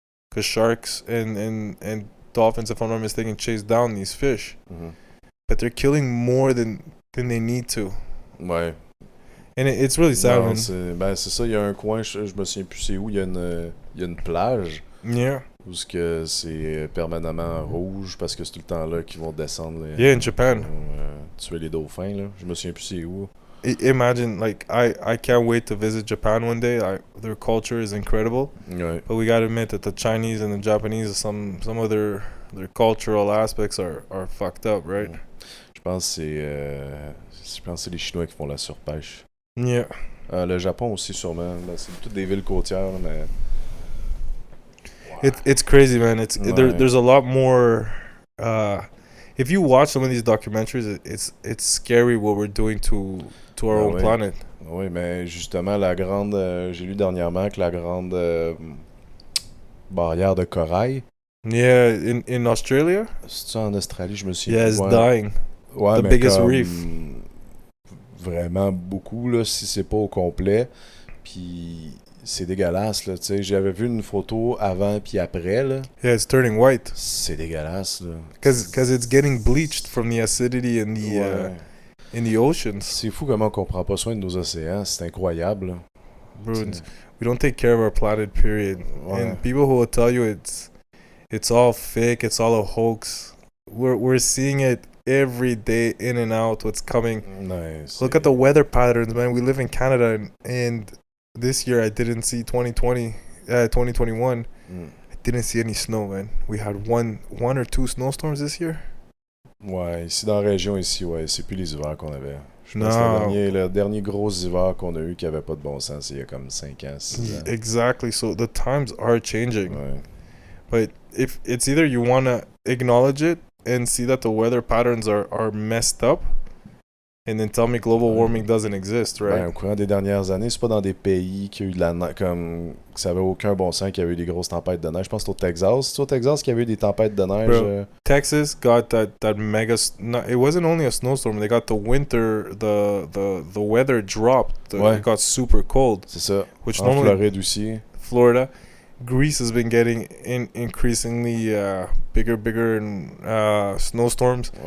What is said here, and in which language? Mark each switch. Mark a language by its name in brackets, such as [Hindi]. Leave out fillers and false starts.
[English] Because sharks and dolphins, if I'm not mistaken, chase down these fish, but they're killing more than they need to. [French] Ouais. [English] And it's really sad, [French] Non, [English] man. [French] c'est ça, il y a un coin, je me souviens plus c'est où, il y a une plage [English] Yeah. [French] où que c'est permanemment rouge parce que c'est tout le temps là qu'ils vont descendre. [English] Yeah, in Japan. [French] Tuer les dauphins, là. Je me souviens plus c'est où. [English] Imagine, like, I can't wait to visit Japan one day. Their culture is incredible. [French] Ouais. [English] But we gotta admit that the Chinese and the Japanese, some of their cultural aspects are fucked up, right? [French] Je pense que c'est les Chinois qui font la surpêche. [English] Yeah. [French] Le Japon aussi, sûrement. Ben, c'est toutes des villes côtières, mais... [English] It's crazy, man. [French] Ouais. [English] There's a lot more. If you watch some of these documentaries, it's scary what we're doing to our own [French] ouais. [English] planet. [French] Oui, mais justement, j'ai lu dernièrement que la grande barrière de corail... [English] Yeah, in Australia? [French] C'est-tu en Australie, je me souviens [English] Yeah, [French] plus. [English] it's [French] Ouais. [English] dying. [French] Ouais, [English] The [French] mais [English] biggest [French] comme [English] reef. [French] Vraiment beaucoup, là, si c'est pas au complet. Puis c'est dégueulasse, là, tu sais. J'avais vu une photo avant puis après, là. [English] Yeah, it's turning white. [French] C'est dégueulasse, là. [English] Because it's getting bleached from the acidity in the [French] Ouais. [English] in the oceans. [French] C'est fou comment on prend pas soin de nos océans. C'est incroyable, là. Bruns. [English] We don't take care of our planet, period. [French] Ouais. [English] And people who will tell you it's all fake, it's all a hoax. We're seeing it every day, in and out, what's coming. Nice. Look at the weather patterns, man. We live in Canada, and this year I didn't see 2021. I didn't see any snow, man. We had one or two snowstorms this year. [French] Ouais, ici dans la région, ici, ouais, c'est plus les hivers qu'on avait. Je pense [English] No. [French] que le dernier gros hiver qu'on a eu qui avait pas de bon sens, c'est il y a comme 5 ans, 6 ans. [English] Exactly. So the times are changing. [French] Ouais. [English] But if it's either you want to acknowledge it and see that the weather patterns are messed up, and then tell me global warming doesn't exist, right? [French] Ben, au courant des dernières années, c'est pas dans des pays qui a eu de la neige, comme que ça avait aucun bon sens qu'il y avait eu des grosses tempêtes de neige. Je pense que c'est au Texas. C'est au Texas qu'il y avait eu des tempêtes de neige. [English] Bro, Texas got that mega. It wasn't only a snowstorm. They got the winter. The weather dropped. [French] Ouais. [English] It got super cold. [French] C'est ça. [English] Which [French] En [English] normally [French] Floride aussi. [English] Florida, Greece has been getting increasingly bigger snowstorms.